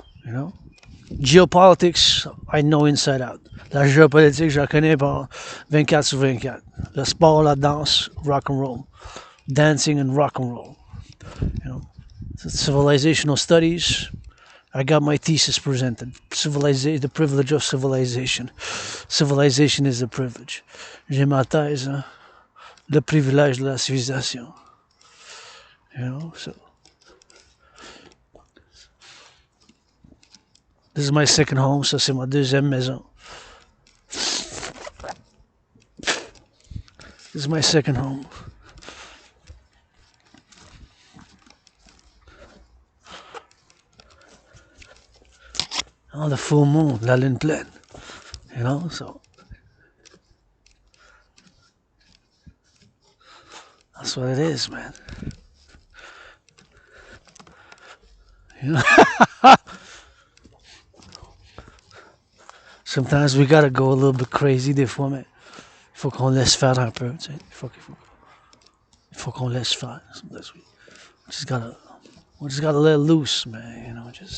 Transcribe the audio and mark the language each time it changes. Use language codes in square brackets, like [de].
[en] Geopolitics, I know inside out. [fr] La géopolitique, je la connais par 24 sur 24. Le sport, la danse, rock&roll. [en] Dancing and rock&roll. Civilizational studies. I got my thesis presented. The privilege of civilization. Civilization is a privilege. [fr] J'ai ma thèse, le privilège de la civilisation. So. [en] This is my second home, [fr] ça c'est ma deuxième maison. [en] This is my second home. The full moon, [fr] la lune pleine. [en] So. That's what it is, man. Sometimes we gotta go a little bit crazy [fr] des fois, mais il faut qu'on laisse faire un peu, tu sais. Il faut qu'on laisse faire. [en] Sometimes we just gotta let loose, man.